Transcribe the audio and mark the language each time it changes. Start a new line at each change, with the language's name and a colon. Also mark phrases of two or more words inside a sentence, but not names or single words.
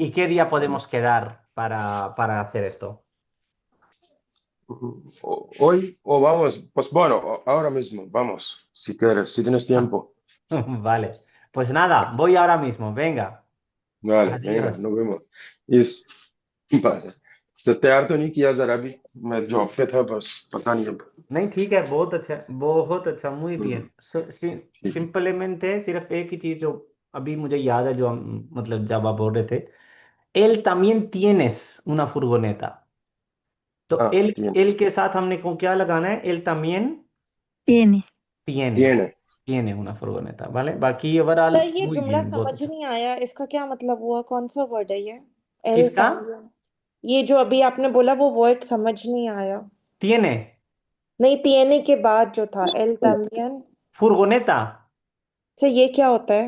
Spanish: ¿Y qué día podemos quedar para hacer esto? hoy o vamos, pues bueno, ahora mismo, vamos, si quieres, si tienes tiempo. Vale. Pues nada, voy ahora mismo. Venga. Vale, venga, Adiós. nos vemos.
Hindi: इस बस तो तैयार तो नहीं किया जरा भी मैं जॉब पे था बस पता नहीं अब नहीं, ठीक है, बहुत अच्छा,
Spanish: muy bien.
Hindi: हम्म, ठीक है Simplemente सिर्फ एक ही चीज जो अभी मुझे याद है, जो मतलब जब आप बोल रहे थे,
Spanish: él también tienes una furgoneta.
Hindi: तो हाँ él के साथ हमने को क्या लगाना है?
Spanish: Él también Tiene. tiene, tiene tiene una furgoneta, ¿vale?
Hindi: बाकी ओवरऑल सर ये
Spanish: muy
Hindi: जुमला
Spanish: bien, बहुत
Hindi: समझ अच्छा. नहीं आया, इसका क्या मतलब हुआ? कौन सा वर्ड है ये? एल किसका? तामिया। ये जो अभी आपने बोला वो वर्ड समझ नहीं आया।
Spanish: Tiene
Hindi: नहीं, तियने के बाद जो था एल तामियन।
Spanish: furgoneta.
Hindi: अच्छा, ये क्या होता है?